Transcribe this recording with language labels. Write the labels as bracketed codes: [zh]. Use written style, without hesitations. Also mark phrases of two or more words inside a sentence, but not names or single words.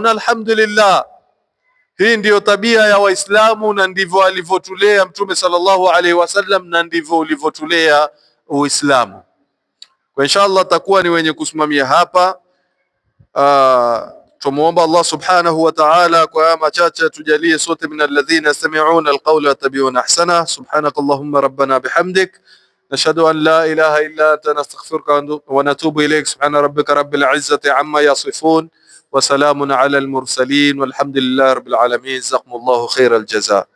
[sw] Na alhamdulillah, hii ndiyo tabia ya Waislamu na ndivyo alivyotulea Mtume [ar] صلى الله عليه وسلم [sw] na ndivyo ulivyotulea Uislamu. Kwa inshallah takuwa ni wenye kusimamia hapa. Tumuomba Allah [ar] سبحانه وتعالى [sw] kwa machache tujalie sote [ar] من الذين يستمعون القول يتبعون أحسن. سبحانك اللهم ربنا بحمدك نشهد أن لا إله إلا أنت نستغفرك ونتوب إليك. سبحان ربك رب العزة عما يصفون وسلام على المرسلين والحمد لله رب العالمين. جزاكم الله خير الجزاء.